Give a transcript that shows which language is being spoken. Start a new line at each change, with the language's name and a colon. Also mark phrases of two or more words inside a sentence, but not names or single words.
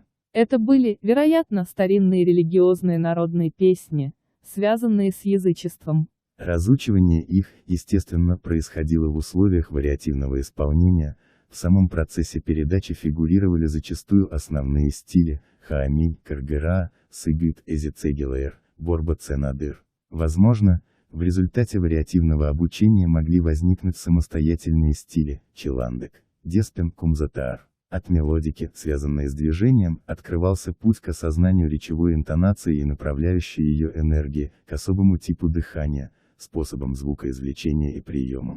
Russian: Это были, вероятно, старинные религиозные народные песни, связанные с язычеством. Разучивание их, естественно, происходило в условиях вариативного исполнения, в самом процессе передачи фигурировали зачастую основные стили – хаамей, каргыра, сыгыт, эзицегилэр, борба-ценадыр. Возможно, в результате вариативного обучения могли возникнуть самостоятельные стили – челандек, деспен, кумзатаар. От мелодики, связанной с движением, открывался путь к осознанию речевой интонации и направляющей ее энергии, к особому типу дыхания, способам звукоизвлечения и приемам.